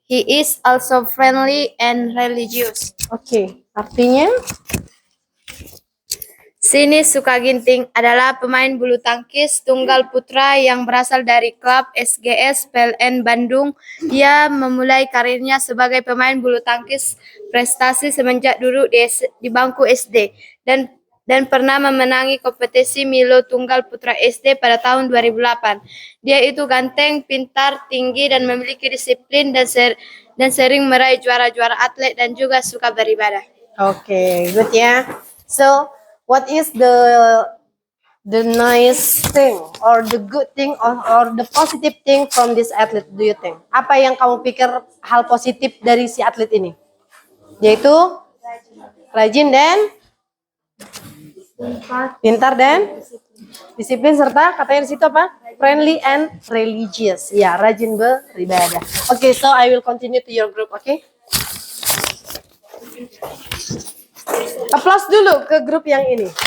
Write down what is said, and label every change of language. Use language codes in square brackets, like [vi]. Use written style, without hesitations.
[en] He is also friendly and religious. [id] Okay. Artinya? Sini Sukaginting adalah pemain bulu tangkis tunggal putra yang berasal dari klub SGS PLN Bandung. Ia memulai karirnya sebagai pemain bulu tangkis prestasi semenjak duduk di bangku SD dan pernah memenangi kompetisi Milo Tunggal Putra SD pada tahun 2008. Dia itu ganteng, pintar, tinggi, dan memiliki disiplin dan sering meraih juara-juara atlet dan juga suka beribadah. [en] Okay, good ya. So, what is the nice thing or the good thing or the positive thing from this athlete do you think? [id] Apa yang kamu pikir hal positif dari si atlet ini? Yaitu rajin dan pintar dan disiplin serta katanya di situ apa? [en] Friendly and religious. [id] Ya, rajin beribadah. [en] Okay, so I will continue to your group, okay? [id] Applause dulu ke grup yang ini.